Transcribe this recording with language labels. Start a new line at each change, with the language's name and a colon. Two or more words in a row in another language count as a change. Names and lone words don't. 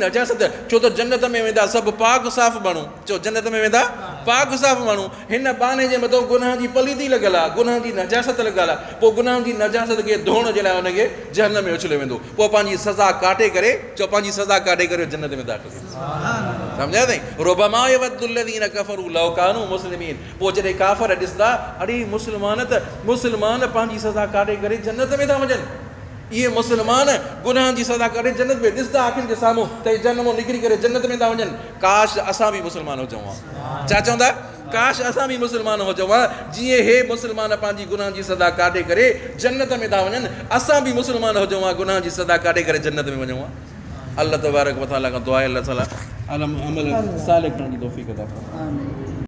Sindhi: नजासत छो त जन्नत में वेंदा सभु पाक साफ़ माण्हू चओ जन्नत में वेंदा पाक साफ़ माण्हू हिन बहाने जे मथां गुनाहनि जी पलीती लॻियल आहे गुनाहनि जी नजासत लॻियल आहे पोइ गुनाहनि जी नजासत खे धोइण जे लाइ हुनखे जहन्नम में उछलियो वेंदो पोइ पंहिंजी सज़ा काटे करे जन्नत में दाख़िल सम्झाए अथई
Arabic: ربما يود الذين كفروا لو كانوا مسلمين
Sindhi: पोइ जॾहिं काफ़र ॾिसंदा अड़े मुस्लमान पंहिंजी सज़ा काटे करे जन्नत में था वञनि इहे मुस्लमान गुनाहनि जी सज़ा करे जन्नत में ॾिसंदा अखियुनि जे साम्हूं त जन्नत मां निकिरी करे जन्नत में था वञनि काश असां बि मुस्लमान हुजऊं छा चवंदा काश असां बि मुस्लमान हुजूं हा, जीअं हे मुस्लमान पंहिंजी गुनाह जी सदा काटे करे जन्नत में था वञनि, असां बि मुस्लमान हुजूं हा, गुनाह जी सदा काटे करे जन्नत में वञूं हा।
Arabic: الله تبارك وتعالى
Sindhi: खां दुआ आहे, अल्लाह ताला अमल सालिह करण जी तौफ़ीक़ अता फरमाए।